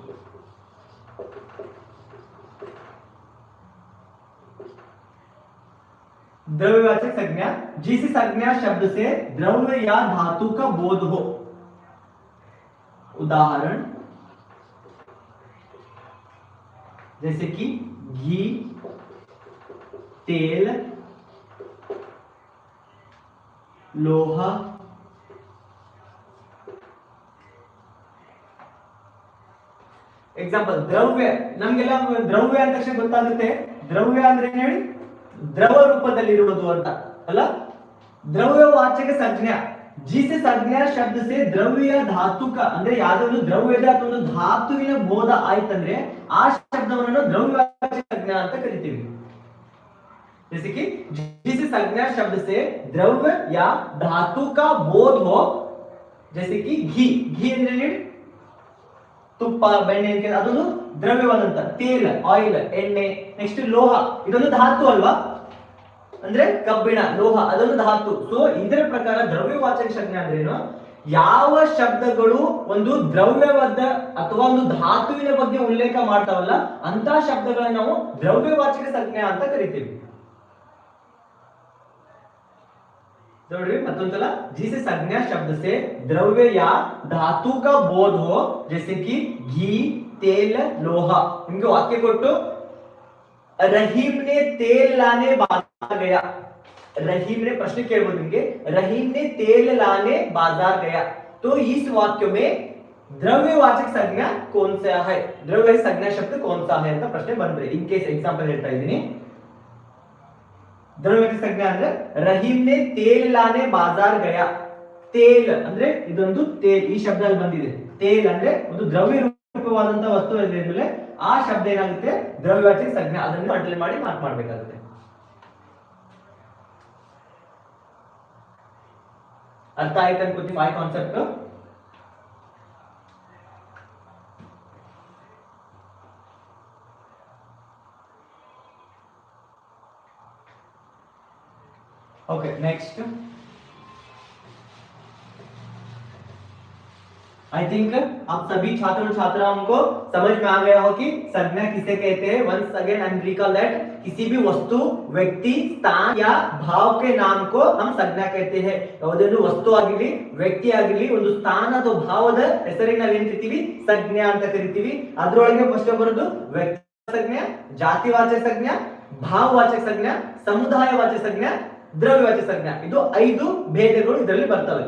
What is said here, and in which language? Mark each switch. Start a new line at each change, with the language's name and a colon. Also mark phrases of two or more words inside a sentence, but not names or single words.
Hindi: द्रव्यवाचक संज्ञा, जिस संज्ञा शब्द से द्रव्य या धातु का बोध हो. उदाहरण जैसे कि घी, तेल, लोहा,
Kannada: ಎಕ್ಸಾಂಪಲ್ ದ್ರವ್ಯ. ನಮ್ಗೆಲ್ಲ ದ್ರವ್ಯ ಅಂದ ತಕ್ಷಣ ಗೊತ್ತಾಗುತ್ತೆ ದ್ರವ್ಯ ಅಂದ್ರೆ ಏನ್ ಹೇಳಿ, ದ್ರವ ರೂಪದಲ್ಲಿ ಇರುವುದು ಅಂತ ಅಲ್ಲ.
Hindi: द्रव्यवाचक संज्ञा, जिस संज्ञा शब्द से द्रव्य धातु का
Kannada: ಅಂದ್ರೆ ಯಾವುದೋ ಒಂದು ದ್ರವ್ಯದ ಅಥವಾ ಒಂದು ಧಾತುವಿನ ಬೋಧ ಆಯ್ತಂದ್ರೆ ಆ ಶಬ್ದವನ್ನು
Hindi: द्रव्यवाचक संज्ञा
Kannada: ಅಂತ ಕರಿತೀವಿ.
Hindi: जैसे कि जिस संज्ञा शब्द से द्रव्य या धातु का बोध हो, जैसे कि घी, घी
Kannada: ಅಂದ್ರೆ ತುಪ್ಪ, ಬೆಣ್ಣೆ ಅದೊಂದು ದ್ರವ್ಯವಾದಂತ. ತೇಲ್, ಆಯಿಲ್, ಎಣ್ಣೆ. ನೆಕ್ಸ್ಟ್ ಲೋಹ, ಇದೊಂದು ಧಾತು ಅಲ್ವಾ, ಅಂದ್ರೆ ಕಬ್ಬಿಣ, ಲೋಹ ಅದೊಂದು ಧಾತು. ಸೊ ಇದರ ಪ್ರಕಾರ ದ್ರವ್ಯವಾಚಕ ಸಂಜ್ಞೆ ಅಂದ್ರೇನು, ಯಾವ ಶಬ್ದಗಳು ಒಂದು ದ್ರವ್ಯವಾದ ಅಥವಾ ಒಂದು ಧಾತುವಿನ ಬಗ್ಗೆ ಉಲ್ಲೇಖ ಮಾಡ್ತಾವಲ್ಲ ಅಂತ ಶಬ್ದಗಳನ್ನ ನಾವು ದ್ರವ್ಯವಾಚಕ ಸಂಜ್ಞೆ ಅಂತ ಕರಿತೀವಿ. ನೋಡ್ರಿ ಮತ್ತೊಂದ್ಸಲ,
Hindi: जिस संज्ञा शब्द से द्रव्य या धातु का बोध हो, जैसे कि घी, तेल, लोहा.
Kannada: ನಿಮಗೆ ವಾಕ್ಯ ಕೊಟ್ಟು
Hindi: रहीम ने तेल लाने बाजार गया. रहीम ने प्रश्न
Kannada: ಕೇಳಬಹುದು ನಿಮಗೆ,
Hindi: रहीम ने तेल लाने बाजार गया. तो इस वाक्य में द्रव्यवाचक संज्ञा कौन सा है, द्रव्य संज्ञा शब्द कौन सा है
Kannada: ಅಂತ ಪ್ರಶ್ನೆ ಬಂದ್ರೆ
English: in case example
Kannada: ಹೇಳ್ತಾ ಇದ್ದೀನಿ.
Hindi: द्रव्यवाचक संज्ञा ಅಂದ್ರೆ रहीम ने तेल लाने बाजार गया.
Kannada: ತೇಲ್ ಅಂದ್ರೆ ಇದೊಂದು ತೇಲ್, ಈ ಶಬ್ದ ಅಲ್ಲಿ ಬಂದಿದೆ. ತೇಲ್ ಅಂದ್ರೆ ಒಂದು ದ್ರವ್ಯ ರೂಪವಾದಂತ ವಸ್ತು ಇದ್ಮೇಲೆ ಆ ಶಬ್ದ ಏನಾಗುತ್ತೆ
Hindi: द्रव्यवाचक संज्ञा.
Kannada: ಅದನ್ನು ಅಂಡರ್ಲೈನ್ ಮಾಡಿ ಮಾರ್ಕ್ ಮಾಡಬೇಕಾಗುತ್ತೆ. ಅರ್ಥ ಆಯ್ತು ಅನ್ಕೋತೀನಿ ಆ ಕಾನ್ಸೆಪ್ಟ್.
English: okay next, I think
Hindi: आप सभी छात्र और छात्राओं को समझ में आ गया हो कि संज्ञा किसे कहते हैं.
English: once again I am recall that
Hindi: किसी भी वस्तु, व्यक्ति, स्थान या भाव के नाम को हम संज्ञा कहते हैं.
Kannada: ಯಾವುದೊಂದು ವಸ್ತು ಆಗಿರಲಿ, ವ್ಯಕ್ತಿ ಆಗಿರಲಿ, ಒಂದು ಸ್ಥಾನ ಅಥವಾ ಭಾವದ ಹೆಸರಿಗೆ ನಾವು ಏನ್ ಕರಿತೀವಿ ಸಂಜ್ಞಾ ಅಂತ ಕರಿತೀವಿ. ಅದರೊಳಗೆ ಫಸ್ಟ್ ಬರೋದು
Hindi: व्यक्ति संज्ञा, जातिवाचक संज्ञा, भाववाचक संज्ञा, समुदायवाचक संज्ञा, द्रव्यवाचक संज्ञा.
Kannada: ಇದು 5 ಭೇದಗಳು ಇದರಲ್ಲಿ ಬರ್ತವೆ.